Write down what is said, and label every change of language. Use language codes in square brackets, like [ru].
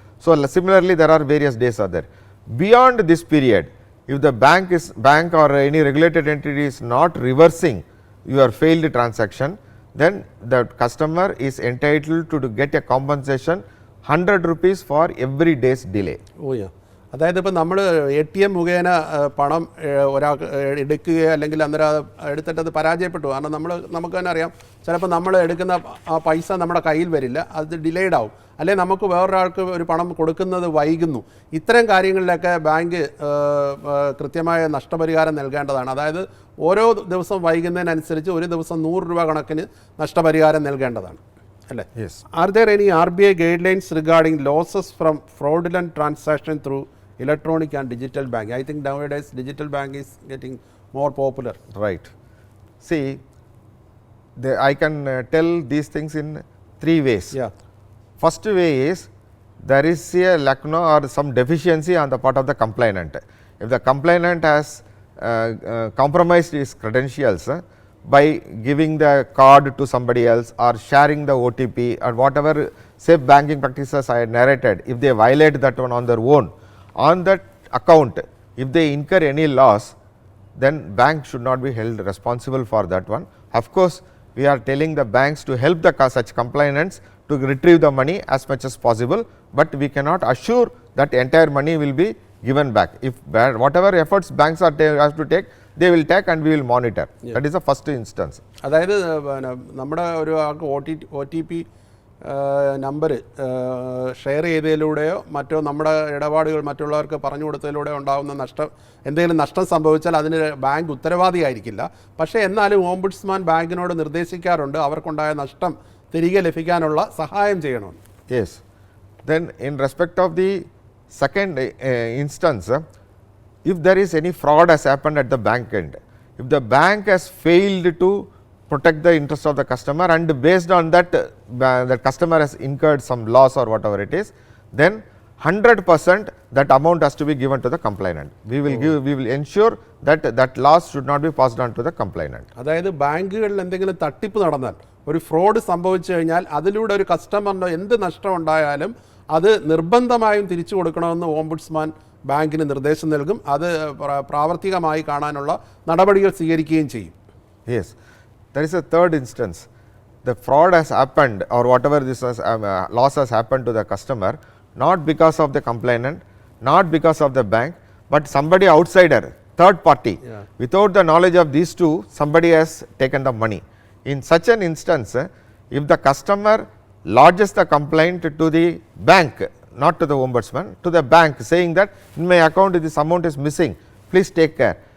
[en] So similarly there are various days are there. Beyond this period, if the bank or any regulated entity is not reversing your failed transaction, then the customer is entitled to get a compensation 100 rupees for every day's delay. Oh yeah. [ml] അതായത് ഇപ്പോൾ നമ്മൾ ATM മുഖേന പണം ഒരാൾക്ക് എടുക്കുകയോ അല്ലെങ്കിൽ അന്നേരം എടുത്തിട്ട് അത് പരാജയപ്പെട്ടു. കാരണം നമുക്ക് തന്നെ അറിയാം, ചിലപ്പോൾ നമ്മൾ എടുക്കുന്ന ആ പൈസ നമ്മുടെ കയ്യിൽ വരില്ല, അത് ഡിലേഡ് ആവും, അല്ലെങ്കിൽ നമുക്ക് വേറൊരാൾക്ക് ഒരു പണം കൊടുക്കുന്നത് വൈകുന്നു. ഇത്തരം കാര്യങ്ങളിലൊക്കെ ബാങ്ക് കൃത്യമായ നഷ്ടപരിഹാരം നൽകേണ്ടതാണ്. അതായത് ഓരോ ദിവസം വൈകുന്നതിനനുസരിച്ച് ഒരു ദിവസം 100 രൂപ കണക്കിന് നഷ്ടപരിഹാരം നൽകേണ്ടതാണ്, അല്ലേ? [en] Are there any RBI guidelines regarding losses from fraudulent transaction through electronic and digital banking? I think nowadays digital bank is getting more popular. Right. See, I can tell these things in 3 ways. First way is there is a lack or some deficiency on the part of the complainant. If the complainant has compromised his credentials by giving the card to somebody else or sharing the OTP or whatever safe banking practices I narrated, if they violate that one on their own, on that account, if they incur any loss, then bank should not be held responsible for that one. Of course, we are telling the banks to help the such complainants to retrieve the money as much as possible, but we cannot assure that entire money will be given back. If whatever efforts banks are have to take, they will take and we will monitor. That is the first instance. [ml] അതായത് നമ്മുടെ ഒരു OTP number share ചെയ്തതിലൂടെയോ മറ്റോ നമ്മുടെ ഇടപാടുകൾ മറ്റുള്ളവർക്ക് പറഞ്ഞു കൊടുത്തതിലൂടെയോ ഉണ്ടാകുന്ന എന്തെങ്കിലും നഷ്ടം സംഭവിച്ചാൽ അതിന് ബാങ്ക് ഉത്തരവാദിയായിരിക്കില്ല. പക്ഷേ എന്നാലും ഓംബുഡ്സ്മാൻ ബാങ്കിനോട് നിർദ്ദേശിക്കാറുണ്ട് അവർക്കുണ്ടായ നഷ്ടം തിരികെ ലഭിക്കാനുള്ള സഹായം ചെയ്യണമെന്ന്. [en] Yes. Then in respect of the second instance, if there is any fraud has happened at the bank end, if the bank has failed to protect the interest of the customer and based on that the customer has incurred some loss or whatever it is, then 100% that amount has to be given to the complainant. We will ensure that that loss should not be passed on to the complainant. [ml] അതായത് ബാങ്കുകളിൽ എന്തെങ്കിലും തട്ടിപ്പ് നടന്നാൽ, ഒരു fraud സംഭവിച്ചു കഴിഞ്ഞാൽ അതിലൂടെ ഒരു കസ്റ്റമറിന് എന്ത് നഷ്ടം ഉണ്ടായാലും അത് നിർബന്ധമായും തിരിച്ചു കൊടുക്കണമെന്ന് ഓംബുഡ്സ്മാൻ ബാങ്കിന് നിർദ്ദേശം നൽകും. അത് പ്രാവർത്തികമായി കാണാനുള്ള നടപടികൾ സ്വീകരിക്കുകയും ചെയ്യും. [en] Yes, there is a third instance. The fraud has happened, or whatever this was, loss has happened to the customer, not because of the complainant, not because of the bank, but somebody outsider, third party. Without the knowledge of these two, somebody has taken the money. In such an instance, if the customer lodges the complaint to the bank, not to the ombudsman, to the bank, saying that in my account this amount is missing, please take care.